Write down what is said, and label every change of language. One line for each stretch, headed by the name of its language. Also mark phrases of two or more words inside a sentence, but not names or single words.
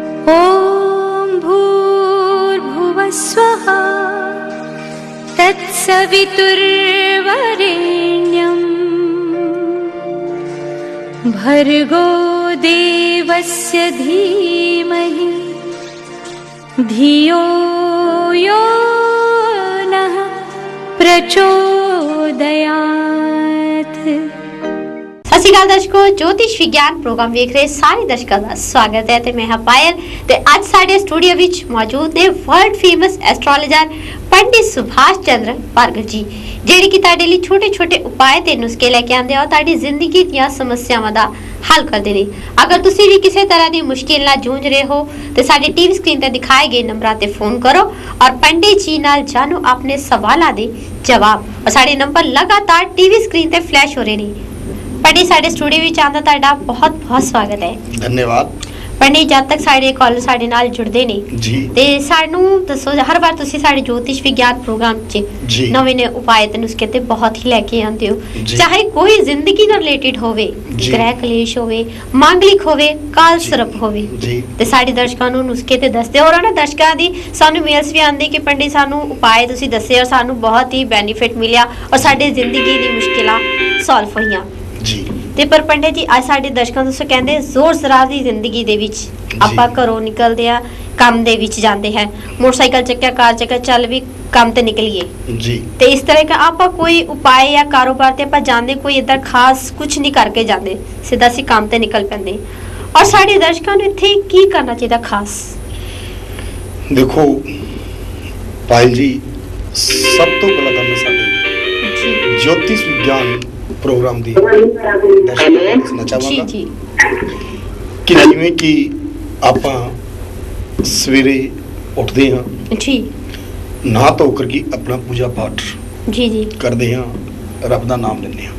Sanskrit: ॐ भूर्भुवस्वः तत्सवितुर्वरेण्यं भर्गो देवस्य धीमहि धियो यो नः प्रचोदयात्।
Punjabi: ਸਤਿ ਸ਼੍ਰੀ ਅਕਾਲ ਦਰਸ਼ਕੋ, ज्योतिष विज्ञान प्रोग्राम ਵੇਖ ਰਹੇ ਸਾਰੇ ਦਰਸ਼ਕਾਂ ਦਾ ਸਵਾਗਤ ਹੈ ਤੇ ਮੈਂ ਹਾਂ ਪਾਇਲ ਤੇ ਅੱਜ ਸਾਡੇ ਸਟੂਡੀਓ ਵਿੱਚ ਮੌਜੂਦ ਨੇ
English: world famous astrologer
Punjabi: ਪੰਡਿਤ ਸੁਭਾਸ਼ ਚੰਦਰ ਭਾਰਗਵ ਜੀ, ਜਿਹੜੇ ਕਿ ਤੁਹਾਡੇ ਲਈ ਛੋਟੇ-ਛੋਟੇ ਉਪਾਅ ਤੇ ਨੁਸਖੇ ਲੈ ਕੇ ਆਉਂਦੇ ਆ ਤੁਹਾਡੀ ਜ਼ਿੰਦਗੀ ਦੀਆਂ ਸਮੱਸਿਆਵਾਂ ਦਾ ਹੱਲ ਕਰਦੇ ਨੇ। ਅਗਰ ਤੁਸੀਂ ਵੀ ਕਿਸੇ ਤਰ੍ਹਾਂ ਦੀ ਮੁਸ਼ਕਿਲ ਨਾਲ ਜੂਝ ਰਹੇ ਹੋ ਤੇ ਸਾਡੇ
English: TV screen
Punjabi: ਤੇ ਦਿਖਾਏ ਗਏ ਨੰਬਰਾਂ ਤੇ ਫੋਨ ਕਰੋ ਔਰ ਪੰਡਿਤ ਜੀ ਨਾਲ ਜਾਣੋ ਆਪਣੇ ਸਵਾਲਾਂ ਦੇ ਜਵਾਬ। ਔਰ ਸਾਡੇ ਨੰਬਰ ਲਗਾਤਾਰ
English: TV screen
Punjabi: ਤੇ ਫਲੈਸ਼ ਹੋ ਰਹੇ ਨੇ। ਪੰਡਿਤ ਸਾਡੇ ਸਟੂਡੀਓ ਵਿਚ ਆਂਦਾ ਤੁਹਾਡਾ ਬਹੁਤ ਬਹੁਤ ਸਵਾਗਤ ਹੈ। धन्यवाद ਪੰਡਿਤ। ਜਬ ਤਕ ਸਾਡੇ ਕਾਲਰ ਸਾਡੇ ਨਾਲ ਜੁੜਦੇ ਨੇ जी ਤੇ ਸਾਨੂੰ ਦੱਸੋ, ਹਰ ਬਾਰ ਤੁਸੀਂ ਸਾਡੇ ਜੋਤਿਸ਼ ਵਿਗਿਆਨ ਪ੍ਰੋਗਰਾਮ ਚ ਨਵੇਂ ਨੇ ਉਪਾਅ ਤੇ ਨੁਸਖੇ ਤੇ ਬਹੁਤ ਹੀ ਲੈਕੇ ਆਂਦੇ ਹੋ, ਚਾਹੇ ਕੋਈ ਜ਼ਿੰਦਗੀ ਨਾਲ ਰਿਲੇਟਿਡ ਹੋਵੇ, ਗ੍ਰਹਿ ਕਲੇਸ਼ ਹੋਵੇ, ਮਾਂਗਲਿਕ ਹੋਵੇ, ਕਾਲ ਸਰਪ ਹੋਵੇ ਤੇ ਸਾਡੇ ਦਰਸ਼ਕਾਂ ਨੂੰ ਨੁਸਖੇ ਤੇ ਦੱਸਦੇ ਹੋ। ਔਰ ਨਾ ਦਰਸ਼ਕਾਂ ਦੀ ਸਾਨੂੰ ਮੇਲਜ਼ ਭੀ ਆਂਦੇ ਕਿ ਪੰਡਿਤ ਸਾਨੂੰ ਉਪਾਅ ਤੁਸੀਂ ਦੱਸੇ ਔਰ ਸਾਨੂੰ ਬਹੁਤ ਹੀ ਬੈਨੀਫਿਟ ਮਿਲਿਆ ਔਰ ਸਾਡੇ ਜ਼ਿੰਦਗੀ ਦੀ ਮੁਸ਼ਕਿਲਾਂ ਸੌਲਵ ਹੋਈਆਂ जी। ਤੇ ਪਰ ਪੰਡਿਤ ਜੀ ਅੱਜ ਸਾਡੇ ਦਰਸ਼ਕਾਂ ਨੂੰ ਕਹਿੰਦੇ ਜ਼ੋਰ ਜ਼ਰਾ ਦੀ ਜ਼ਿੰਦਗੀ ਦੇ ਵਿੱਚ ਆਪਾਂ ਘਰੋਂ ਨਿਕਲਦੇ ਆ, ਕੰਮ ਦੇ ਵਿੱਚ ਜਾਂਦੇ ਹੈ, ਮੋਟਰਸਾਈਕਲ ਚੱਕਿਆ, ਕਾਰ ਚੱਕਿਆ, ਚੱਲ ਵੀ ਕੰਮ ਤੇ ਨਿਕਲੀਏ ਜੀ। ਤੇ ਇਸ ਤਰ੍ਹਾਂ ਦਾ ਆਪਾਂ ਕੋਈ ਉਪਾਅ ਜਾਂ ਕਾਰੋਬਾਰ ਤੇ ਆਪਾਂ ਜਾਂਦੇ ਕੋਈ ਇਦਾਂ ਖਾਸ ਕੁਝ ਨਹੀਂ ਕਰਕੇ ਜਾਂਦੇ, ਸਿੱਧਾ ਅਸੀਂ ਕੰਮ ਤੇ ਨਿਕਲ ਪੈਂਦੇ। ਔਰ ਸਾਡੇ ਦਰਸ਼ਕਾਂ ਨੂੰ ਇੱਥੇ ਕੀ ਕਰਨਾ ਚਾਹੀਦਾ ਖਾਸ? ਦੇਖੋ ਪਾਇਲ ਜੀ, ਸਭ ਤੋਂ ਪਹਿਲਾਂ ਤਾਂ ਮੈਂ ਸਾਡੇ ਜੀ ज्योतिष विज्ञान प्रोग्राम ਦੀ ਦਰਸ਼ਕਾਂ ਨੂੰ ਦੱਸਣਾ ਚਾਹਾਂਗਾ ਜੀ ਕਿ ਜਿਵੇਂ ਕਿ ਆਪਾਂ ਸਵੇਰੇ ਉੱਠਦੇ ਹਾਂ ਜੀ ਨਹਾ ਧੋ ਕਰਕੇ ਆਪਣਾ ਪੂਜਾ ਪਾਠ ਜੀ ਜੀ ਕਰਦੇ ਹਾਂ, ਰੱਬ ਦਾ ਨਾਮ ਲੈਂਦੇ ਹਾਂ।